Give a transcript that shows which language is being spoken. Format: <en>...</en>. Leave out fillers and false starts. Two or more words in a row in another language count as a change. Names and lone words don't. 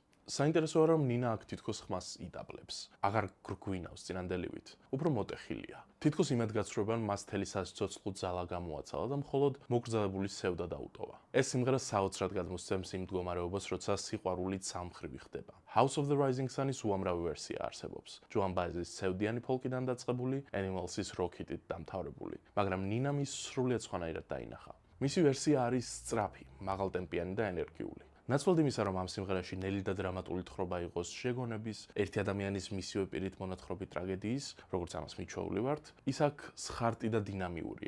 <ka>საინტერესოა, რომ ნინა აქ თითქოს ხმას იდაბლებს. აღარ გვინავს წინანდელივით, უფრო მოტეხილია. თითქოს იმედ გაცხრობენ მას თელი სასიცოცხლო ძალა გამოაცალა და მხოლოდ მოგრძადებული სევდა დაუტოვა. ეს სიმღერა საოცრად გადმოსცემს იმ მდგომარეობას, როცა სიყვარული ცალმხრივი ხდება. House of the Rising Sun-ის უამრავი ვერსია არსებობს. ჯოან ბაეზის სევდიანი ფოლკიდან დაწყებული, Animals-ის როკ-ჰიტით დამთავრებული, მაგრამ ნინამ ის სრულიად სხვანაირად დაინახა. მისი ვერსია არის სწრაფი, მაღალტემპიანი და ენერგიული. ნაცვლად იმისა, რომ ამ სიმღერაში ნელი და დრამატული თხრობა იყოს შეგონების, ერთი ადამიანის მისივე პირით მონათხრობი ტრაგედიის, როგორც ამას მიჩვეული ვართ, ის აქ სხარტი და დინამიურია.</ka>